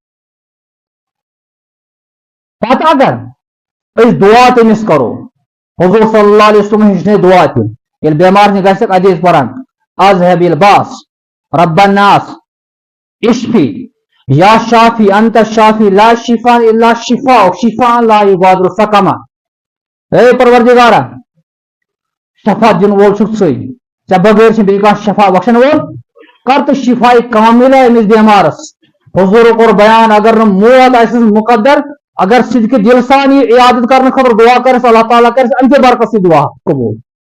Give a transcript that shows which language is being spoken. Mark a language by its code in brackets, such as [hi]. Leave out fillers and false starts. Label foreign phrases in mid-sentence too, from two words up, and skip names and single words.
[ks] پتہٕ اگر أسۍ دعا تٔمِس کرو حضور [ar] صلی اللہ علیہ وسلم [ks] ہیٚچھنٲے دعا تہِ ییٚلہِ بٮ۪مار نِش گژھِ ادی ٲسۍ پران [ar] اذهب الباس رب الناس اشفی یا شافی انت شافی لا شفاء الا شفاءک شفاء لا یغادر سقما [ks] اے پروردگارا شفا دِنہٕ وول چھُکھ ژٕے ژےٚ بغٲر چھِ بیٚیہِ کانٛہہ شفا بخشن وول کر تہٕ [ar] شفاء کاملہ [ks] أمِس بٮ۪مارس حضوٗرو کوٚر بیان اگر نہٕ موت آسٮ۪س مُقدر اگر صدقہٕ دِل سان یہِ عیادت کرنہٕ خٲطرٕ دعا کرس اللہ تعالیٰ کرس اَمہِ کہِ برکت سۭتۍ دعا قبوٗل